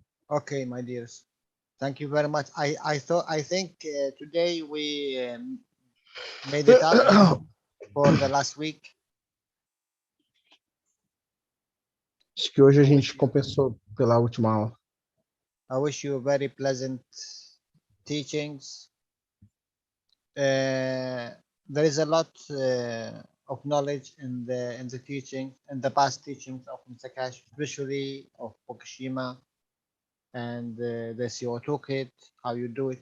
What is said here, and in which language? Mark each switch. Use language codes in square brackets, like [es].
[en] Okay, my dears, thank you very much. I think today we made it up for the last week. [pt] Acho que hoje a gente compensou pela última aula. [en] I wish you very pleasant teachings. There is a lot of knowledge in the teaching, in the past teachings of Mr. Keshe, especially of Fukushima and the CO2 kit, how you do it.